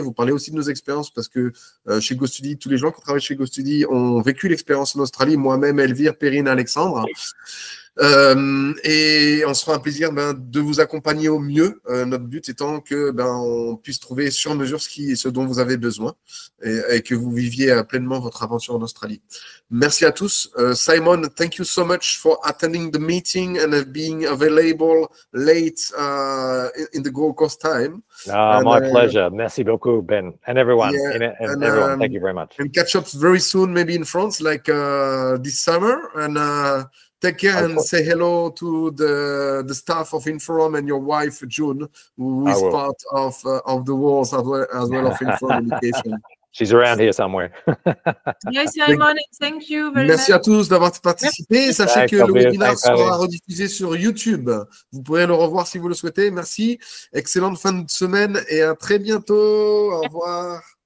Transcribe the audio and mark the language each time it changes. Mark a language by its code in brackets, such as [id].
[fr] Vous parlez aussi de nos expériences parce que chez GoStudy, tous les gens qui travaillent chez GoStudy ont vécu l'expérience en Australie. Moi-même, Elvire, Perrine, Alexandre. Et on se fera un plaisir de vous accompagner au mieux. Notre but étant que on puisse trouver sur mesure ce dont vous avez besoin et que vous viviez pleinement votre aventure en Australie. Merci à tous. [en] Simon, thank you so much for attending the meeting and being available late in the Gold Coast time. My pleasure. [fr] Merci beaucoup, Ben, [en] and everyone. Yeah, everyone, thank you very much. And catch up very soon, maybe in France, like this summer. And take care and say hello to the staff of Inforum and your wife, June, who is part of the walls as well of Inforum Education. She's around here somewhere. Yes, Simon, thank you very [fr] Merci [en] much. [fr] à tous d'avoir participé. Sachez que le webinaire sera rediffusé sur YouTube. Vous pourrez le revoir si vous le souhaitez. Merci. Excellente fin de semaine et à très bientôt. Au revoir.